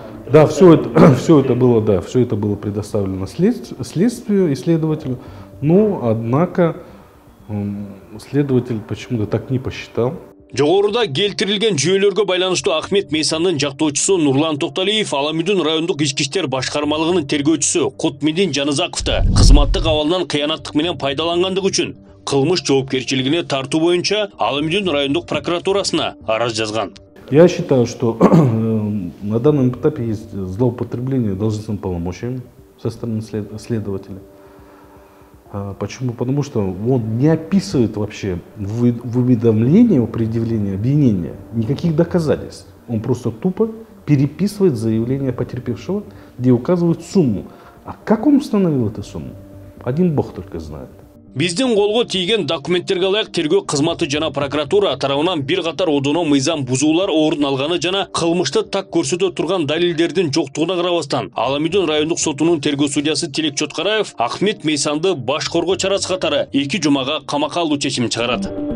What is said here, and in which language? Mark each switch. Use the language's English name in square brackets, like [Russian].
[Russian] Да, все это было предоставлено следствию, исследователю. Но, однако, следователь почему-то так не посчитал. [Kyrgyz] Жогоруда келтирилген жүйөлөргө байланыштуу Ахмет Мейсандын жактоочусу Нурлан Токталиев Аламүдүн райондук ички иштер башкармалыгынын тергөөчүсү Кутмидин Жаназаковду кызматтык абалынан кыянаттык менен пайдалангандыгы үчүн кылмыш жоопкерчилигине тартуу боюнча Аламүдүн райондук прокуратурасына арыз жазган. [Russian] Я считаю, что на данном этапе есть злоупотребление должностными полномочиями со стороны следователя. Почему? Потому что он не описывает вообще в уведомлении о предъявлении обвинения никаких доказательств. Он просто тупо переписывает заявление потерпевшего, где указывает сумму. А как он установил эту сумму? Один бог только знает. [Kyrgyz] Биздин колго тийген документтерге ылайык тергөө кызматы жана прокуратура тарабынан бир катар одоно мыйзам бузуулар орун алганы жана кылмышты так көрсөтө турган далилдердин жоктугуна карабастан Аламүдүн райондук сотунун тергөө судьясы Тилек Чоткараев Ахмет Мейсанды баш коргоо чарасы катары 2 жумага камакка алуу чечимин чыгарат.